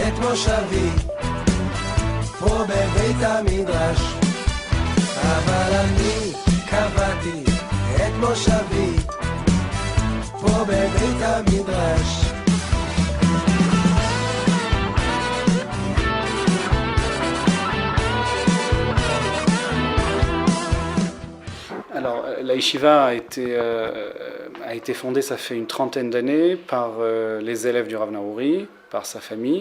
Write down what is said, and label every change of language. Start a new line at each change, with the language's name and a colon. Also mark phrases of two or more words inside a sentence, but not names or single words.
Hebrew: מושבי, פה בבית המדרש, אבל אני קבעתי את מושבי, פה בבית המדרש.
French: Alors, la yeshiva a été fondée, ça fait une trentaine d'années, par les élèves du Rav Naouri, par sa famille.